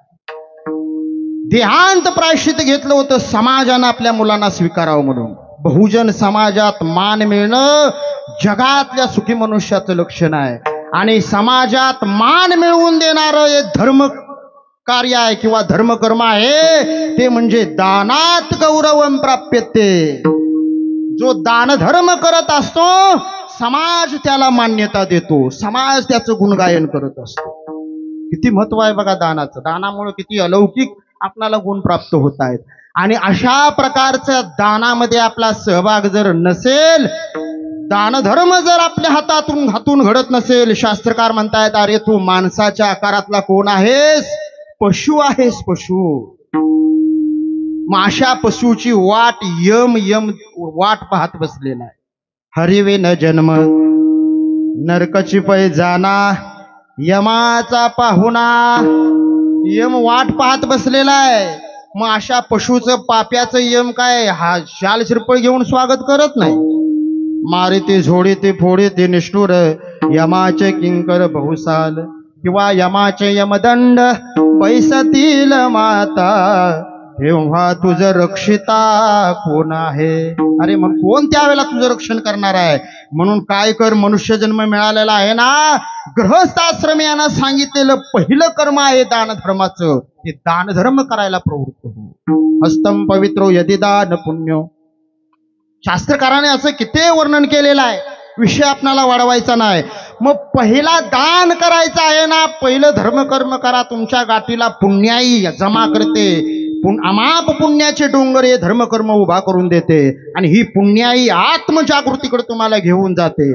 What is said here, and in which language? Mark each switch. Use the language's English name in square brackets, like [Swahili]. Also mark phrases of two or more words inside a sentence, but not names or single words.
[Marathi] देहांत प्रायश्चित्त घेतलं होतं समाजानं आपल्या मुलांना स्वीकारावं म्हणून. बहुजन समाजात मान मिळणं जगातल्या सुखी मनुष्याचं लक्षण आहे. आणि समाजात मान मिळवून देणारं हे धर्म कार्य आहे किंवा धर्मकर्म आहे, ते म्हणजे [Sanskrit] दानात गौरवम प्राप्यते. [Marathi] जो दानधर्म करत असतो समाज त्याला मान्यता देतो, समाज त्याचं गुणगायन करत असतो. किती महत्व आहे बघा दानाचं. दानामुळे किती अलौकिक आपल्याला गुण प्राप्त होत आहेत. आणि अशा प्रकारच्या दानामध्ये आपला सहभाग जर नसेल, दानधर्म जर आपल्या हातून घडत नसेल, शास्त्रकार म्हणतायत, अरे तू माणसाच्या आकारातला कोण आहेस? पशु आहेस, पशु. मग अशा पशुची वाट यम वाट पाहत बसलेला आहे. हरिवे न जन्म नरकची पै जाना, यमाचा पाहुणा. यम वाट पाहत बसलेला आहे. मग अशा पशुचं पाप्याचं यम काय हा शाल शिरपळ घेऊन स्वागत करत नाही. मारिते झोडीते फोडीते निष्ठुर यमाचे किंकर बहुसाल, किंवा यमाचे यमदंड पैसतील माता, तेव्हा तुझं रक्षिता कोण आहे? अरे मग कोण त्यावेळेला तुझं रक्षण करणार आहे? म्हणून काय कर, मनुष्य जन्म मिळालेला आहे ना, गृहस्थाश्रम यानं सांगितलेलं पहिलं कर्म आहे दानधर्माचं. ते दानधर्म करायला प्रवृत्त हो. [Sanskrit] हस्तम पवित्रो यदि दान पुण्यो. [Marathi] शास्त्रकाराने असं किती वर्णन केलेलं आहे. विषय आपल्याला वाढवायचा नाही. मग पहिला दान करायचं आहे ना, पहिलं धर्मकर्म करा. तुमच्या गाठीला पुण्याई जमा करते. अमाप पुण्याचे डोंगर हे धर्मकर्म उभा करून देते. आणि ही पुण्याई आत्मजागृतीकडे तुम्हाला घेऊन जाते.